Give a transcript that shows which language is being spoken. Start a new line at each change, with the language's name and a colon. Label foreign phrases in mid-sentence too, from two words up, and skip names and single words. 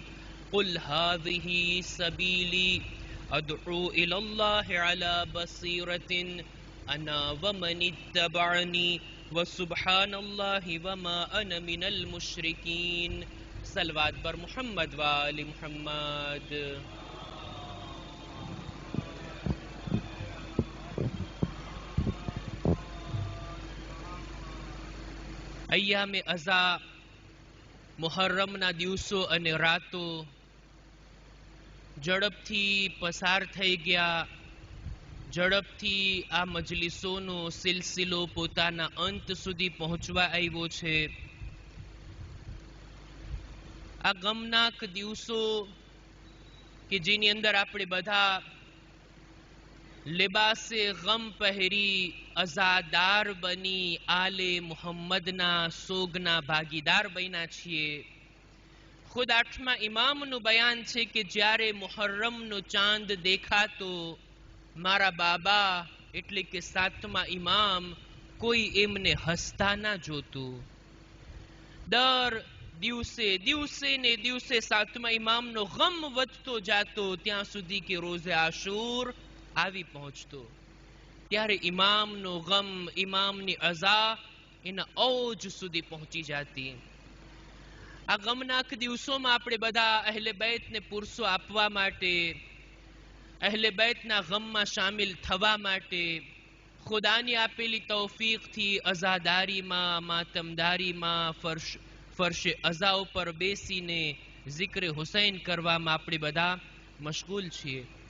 Arabic: قل هذه سبيلي أدعو إلى الله على بصيرة أنا ومن اتبعني وسبحان الله وما أنا من المشركين.
Persian: صلوات بر محمد وآل محمد.
Gujarati: અય્યામ અઝા મુહર્રમના દિવસો અને રાતો ઝડપથી પસાર થઈ ગયા. ઝડપથી આ મજલિસોનો સિલસિલો પોતાના અંત સુધી પહોંચવા આવ્યો છે. આ ગમનાક દિવસો કે જેની અંદર આપણે બધા લિબાસે ગમ પહેરી અઝાદાર બની આલે મુહમ્મદના સોગના ભાગીદાર બન્યા છીએ. ખુદ 8મા ઇમામનું બયાન છે કે જ્યારે મુહર્રમનો ચાંદ દેખાતો મારા બાબા એટલે કે 7મા ઇમામ કોઈ એમને હસતા ના જોતું. દર દિવસે દિવસે ને દિવસે 7મા ઇમામનો ગમ વધતો જાતો ત્યાં સુધી કે રોઝે આશૂર આવી પહોંચતો. ત્યારે ઇમામનો ગમ, ઇમામની અઝા એના ઓજ સુધી પહોંચી જાતી. આ ગમનાક દિવસોમાં આપણે બધા અહેલે બૈતને પુરસો આપવા માટે, અહેલે બૈતના ગમમાં શામિલ થવા માટે ખુદાની આપેલી તૌફીકથી અઝાદારીમાં, માતમદારીમાં, ફરશે અઝા ઉપર બેસીને ઝિક્ર હુસૈન કરવામાં આપણે બધા મશગુલ છીએ.